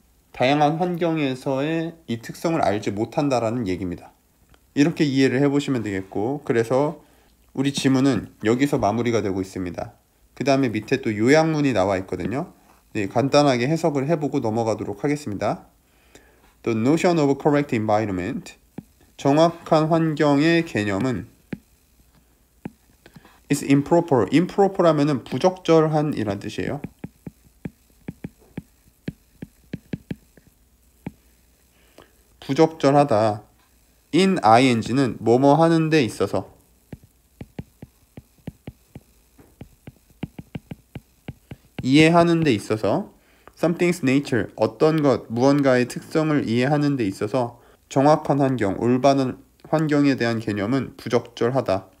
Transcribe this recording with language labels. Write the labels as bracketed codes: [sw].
[ko] 다양한 환경에서의 이 특성을 알지 못한다라는 얘기입니다. 이렇게 이해를 해보시면 되겠고, 그래서 우리 지문은 여기서 마무리가 되고 있습니다. 그 다음에 밑에 또 요약문이 나와 있거든요. 네, 간단하게 해석을 해보고 넘어가도록 하겠습니다. [en] The notion of correct environment, [ko] 정확한 환경의 개념은 [en] is improper. [ko] improper 하면은 부적절한 이란 뜻이에요. 부적절하다. in ing는 뭐뭐 하는 데 있어서, 이해하는 데 있어서, [en] something's nature, [ko] 어떤 것, 무언가의 특성을 이해하는 데 있어서 정확한 환경, 올바른 환경에 대한 개념은 부적절하다.